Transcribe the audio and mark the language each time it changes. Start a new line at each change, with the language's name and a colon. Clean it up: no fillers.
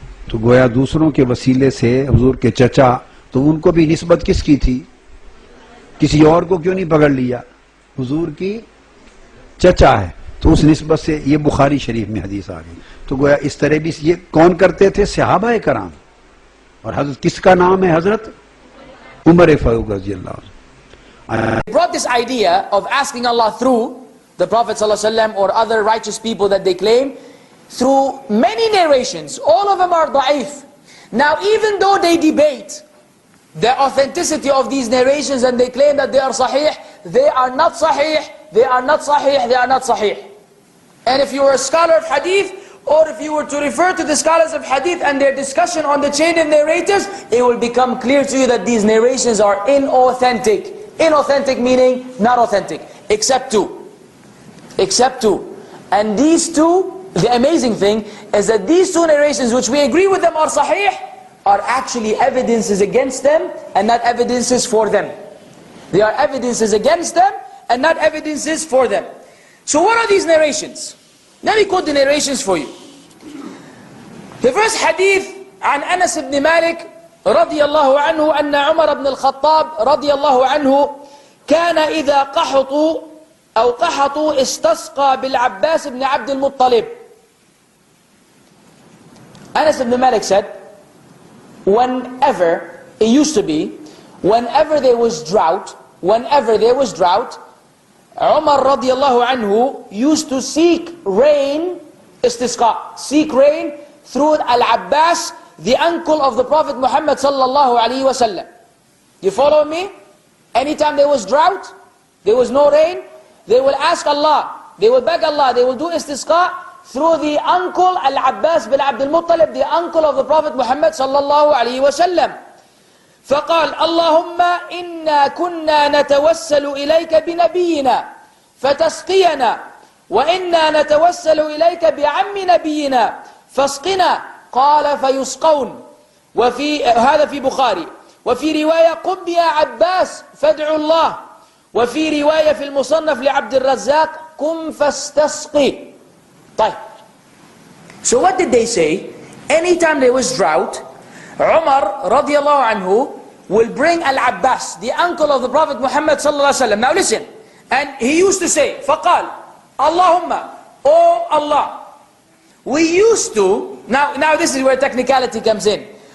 Urdu: تو گویا دوسروں کے وسیلے سے حضور کے چچا، تو ان کو بھی نسبت کس کی تھی؟ کسی اور کو کیوں نہیں پکڑ لیا؟ حضور کی چچا ہے، تو اس نسبت سے یہ بخاری شریف میں حدیث آ گئی. تو گویا اس طرح بھی یہ کون کرتے تھے؟ صحابہ کرام. اور حضرت کس کا نام ہے؟ حضرت عمر فاروق رضی اللہ عنہ.
English: They brought this idea of asking Allah through the Prophet ﷺ or other righteous people that they claim through many narrations. All of them are da'if. Now even though they debate the authenticity of these narrations and they claim that they are sahih, they are not sahih, they are not sahih, they are not sahih. And if you were a scholar of hadith, or if you were to refer to the scholars of hadith and their discussion on the chain of narrators, it will become clear to you that these narrations are inauthentic. Inauthentic meaning not authentic, except two. Except two. And these two, the amazing thing is that these two narrations, which we agree with them are sahih, are actually evidences against them and not evidences for them. They are evidences against them and not evidences for them. So what are these narrations? Let me quote the narrations for you. The first hadith
Arabic: عن أنس بن مالك رضي الله عنه أن عمر بن الخطاب رضي الله عنه كان إذا قحطوا استسقى بالعباس بن عبد المطلب.
English: Anas ibn Malik said, whenever, it used to be, whenever there was drought, Umar radiallahu anhu used to seek rain, istisqa, seek rain through Al-Abbas, the uncle of the Prophet Muhammad sallallahu alaihi wasallam. You follow me? Anytime there was drought, there was no rain, they will ask Allah, they will beg Allah, they will do istisqa through the uncle Al-Abbas bin Abdul Muttalib, the uncle of the Prophet Muhammad sallallahu alaihi wasallam.
Arabic: فقال اللهم إنا كنا نتوسل إليك بنبينا فتسقينا وإنا نتوسل إليك بعم نبينا فاسقنا. قال فيسقون. هذا في بخاري. وفي رواية قم يا عباس فادعوا الله. وفي رواية في المصنف لعبد الرزاق قم فاستسقي.
English: طيب. So what did they say? Anytime there was drought, Umar radiallahu anhu will bring Al-Abbas, the uncle of the Prophet Muhammad sallallahu alaihi wasallam. Now listen, and he used to say, فقال Allahumma, oh Allah, we used to, now this is where technicality comes in.